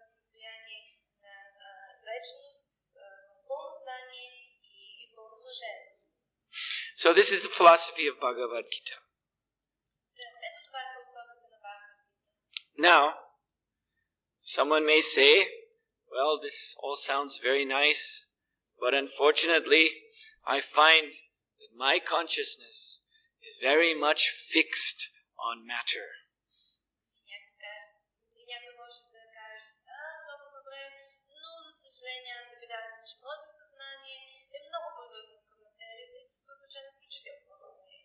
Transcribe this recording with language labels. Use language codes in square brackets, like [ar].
[bg] на състояние на вечност, пълно знание и пълно блаженство. [en] So this is the philosophy of Bhagavad Gita. [bg] Ето това е философията на Бхагавад Гита. [en] Now, someone may say, well, this all sounds very nice, but unfortunately, I find that my consciousness is very much fixed on matter. [bg] Някой може да каже, много добре, но за съжаление аз забелязвам, че моето съзнание е много привързано към материята и се случва изключително много.